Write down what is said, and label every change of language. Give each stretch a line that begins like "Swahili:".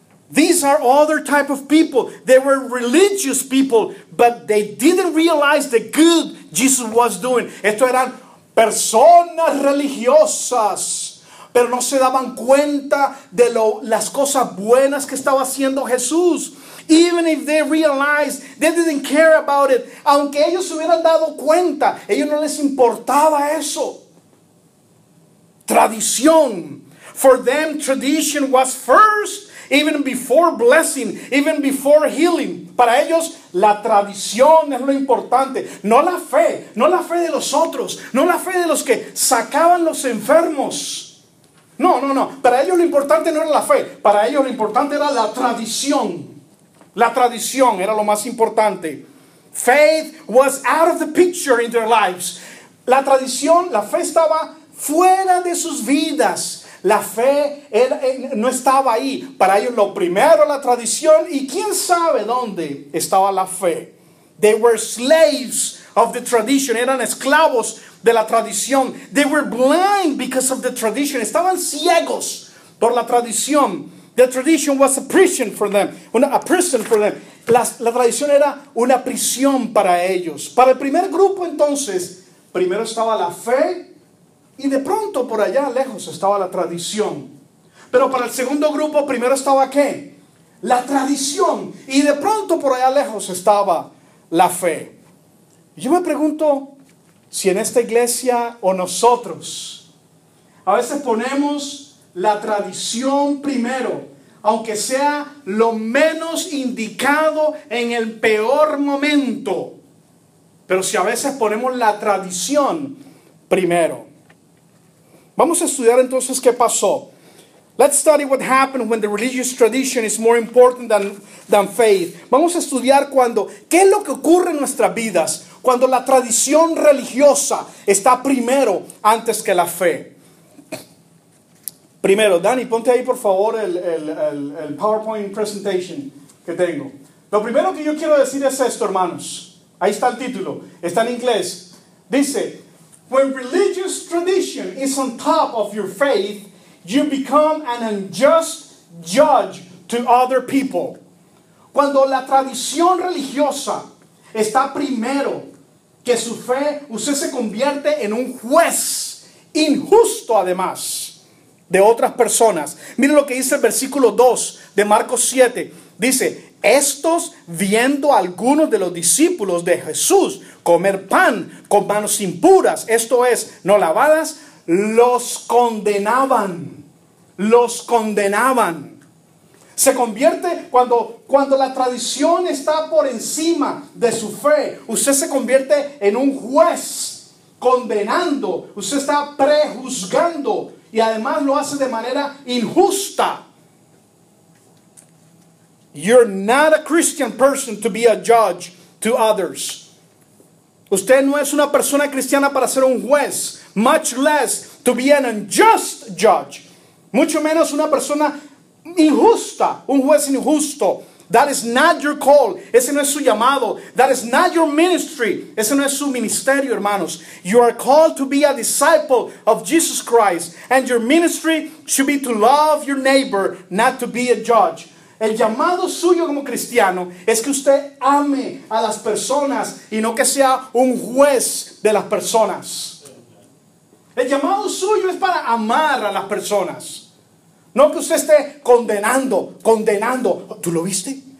English: These are other type of people. They were religious people, but they didn't realize the good Jesus was doing.
Spanish: Esto eran personas religiosas, pero no se daban cuenta de las cosas buenas que estaba haciendo Jesús.
English: Even if they realized, they didn't care about it.
Spanish: Aunque ellos se hubieran dado cuenta, ellos no les importaba eso. Tradición.
English: For them, tradition was first. Even before blessing, even before healing.
Spanish: Para ellos la tradición es lo importante, no la fe de los otros, no la fe de los que sacaban los enfermos. No. Para ellos lo importante no era la fe, para ellos lo importante era la tradición. La tradición era lo más importante.
English: Faith was out of the picture in their lives.
Spanish: La tradición, la fe estaba fuera de sus vidas. La fe no estaba ahí. Para ellos lo primero la tradición, y quién sabe dónde estaba la fe.
English: They were slaves of the tradition.
Spanish: Eran esclavos de la tradición.
English: They were blind because of the tradition.
Spanish: Estaban ciegos por la tradición.
English: The tradition was a prison for them. A prison for them.
Spanish: La tradición era una prisión para ellos. Para el primer grupo, entonces, primero estaba la fe. Y de pronto por allá lejos estaba la tradición. Pero para el segundo grupo primero estaba ¿qué? La tradición. Y de pronto por allá lejos estaba la fe. Yo me pregunto si en esta iglesia o nosotros a veces ponemos la tradición primero, aunque sea lo menos indicado en el peor momento. Pero si a veces ponemos la tradición primero. Vamos a estudiar entonces qué pasó.
English: Let's study what happened when the religious tradition is more important than faith.
Spanish: Vamos a estudiar qué es lo que ocurre en nuestras vidas cuando la tradición religiosa está primero antes que la fe. Primero, Dani, ponte ahí por favor el
English: PowerPoint presentation
Spanish: que tengo. Lo primero que yo quiero decir es esto, hermanos. Ahí está el título, está en inglés. Dice,
English: when religious tradition is on top of your faith, you become an unjust judge to other people.
Spanish: Cuando la tradición religiosa está primero que su fe, usted se convierte en un juez injusto además de otras personas. Miren lo que dice el versículo 2 de Marcos 7. Dice, estos viendo a algunos de los discípulos de Jesús comer pan con manos impuras, esto es, no lavadas, los condenaban. Los condenaban. Se convierte cuando la tradición está por encima de su fe. Usted se convierte en un juez condenando. Usted está prejuzgando y además lo hace de manera injusta.
English: You're not a Christian person to be a judge to others.
Spanish: Usted no es una persona cristiana para ser un juez.
English: Much less to be an unjust judge.
Spanish: Mucho menos una persona injusta, un juez injusto.
English: That is not your call.
Spanish: Ese no es su llamado.
English: That is not your ministry.
Spanish: Ese no es su ministerio, hermanos.
English: You are called to be a disciple of Jesus Christ. And your ministry should be to love your neighbor, not to be a judge.
Spanish: El llamado suyo como cristiano es que usted ame a las personas y no que sea un juez de las personas. El llamado suyo es para amar a las personas. No que usted esté condenando. ¿Tú lo viste?